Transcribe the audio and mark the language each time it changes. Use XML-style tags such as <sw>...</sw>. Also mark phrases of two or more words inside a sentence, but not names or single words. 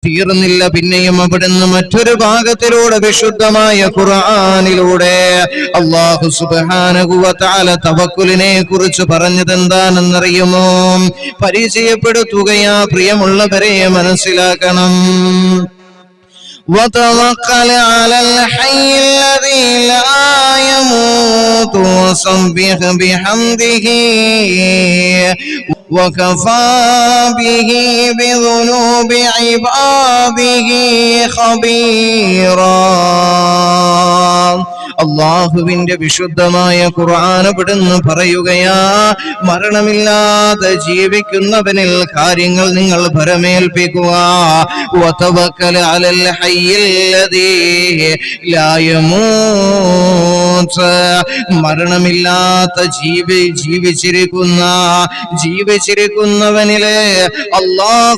<ml>തീർന്നില്ല, പിന്നെയും അവിടുന്ന് മറ്റൊരു ഭാഗത്തിലൂടെ വിശുദ്ധമായ ഖുർആനിലൂടെ</ml> <ar>الله سبحانه وتعالى</ar> <ml>തവക്കുലിനെ കുറിച്ച് പറഞ്ഞത് എന്താണെന്നറിയുമോ? പരിചയപ്പെടുത്തുകയാ പ്രിയമുള്ളവരെ, മനസ്സിലാക്കണം.</ml> <ar>وتوكل على الحي الذي لا يموت وسبح بحمده وكفى به بذنوب عباده خبيرا.</ar> <ml>അല്ലാഹുവിന്റെ വിശുദ്ധമായ ഖുർആൻ അവിടുന്ന് പറയുകയാ, മരണമില്ലാതെ ജീവിക്കുന്നവനിൽ കാര്യങ്ങൾ നിങ്ങൾ ഭരമേൽപ്പിക്കുക.</ml> <ar>وتوكل على الحي الذي لا يموت,</ar> <ml>മരണമില്ലാത്ത ജീവിച്ചിരിക്കുന്നവനിലെ അല്ലാഹു</ml>